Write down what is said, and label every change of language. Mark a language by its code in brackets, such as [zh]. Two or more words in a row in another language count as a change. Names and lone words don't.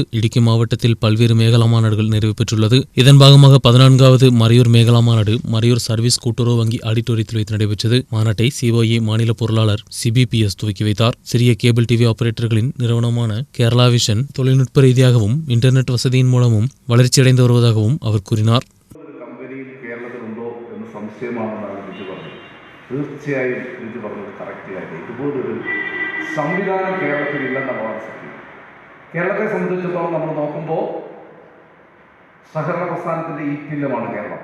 [ta] இடுக்கி மாவட்டத்தில் பல்வேறு மேகலா மாநாடுகள் நிறைவு பெற்றுள்ளது. இதன் பாகமாக 14வது மரியூர் மேகலா மாநாடு மரியூர் சர்வீஸ் கூட்டுறவு வங்கி ஆடிட்டோரியத்தில் வைத்து நடைபெற்றது. மாநாட்டை சிஓஏ மாநில பொருளாளர் CBPS துவக்கி வைத்தார். சிறிய [en] cable TV operator-kalin [ta] நிறுவனமான கேரளா விஷன் தொழில்நுட்ப ரீதியாகவும் இன்டர்நெட் வசதியின் மூலமும் வளர்ச்சியடைந்து வருவதாகவும் அவர் கூறினார். [ml] തീർച്ചയായും ഇത് പറഞ്ഞത് കറക്റ്റ് കാര്യം. ഇതുപോലൊരു സംവിധാനം കേരളത്തിലില്ലെന്നുള്ളതാണ് സത്യം. കേരളത്തെ സംബന്ധിച്ചിടത്തോളം നമ്മൾ നോക്കുമ്പോൾ സഹകരണ പ്രസ്ഥാനത്തിൻ്റെ ഈറ്റില്ലമാണ് കേരളം.